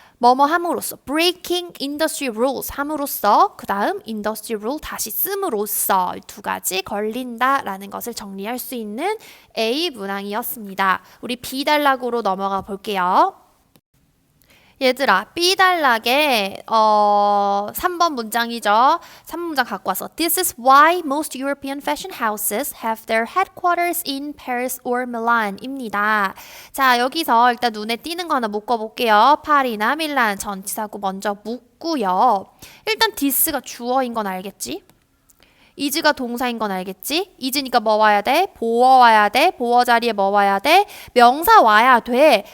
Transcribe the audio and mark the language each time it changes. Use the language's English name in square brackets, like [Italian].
[Korean] 뭐뭐 함으로써 [English] breaking industry rules [Korean] 함으로써 그 다음 industry rule 다시 씀으로써 두 가지 걸린다라는 것을 정리할 수 있는 A 문항이었습니다. 우리 B 단락으로 넘어가 볼게요. 얘들아, B 단락에 3번 문장이죠. 3번 문장 갖고 와서 [English] This is why most European fashion houses have their headquarters in Paris or Milan [Korean] 입니다. 자, 여기서 일단 눈에 띄는 거 하나 묶어볼게요. 파리나 밀란 전치사구 먼저 묶고요. 일단 this가 주어인 건 알겠지? is가 동사인 건 알겠지? is니까 뭐 와야 돼? 보어 와야 돼. 보어 자리에 뭐 와야 돼? 명사 와야 돼.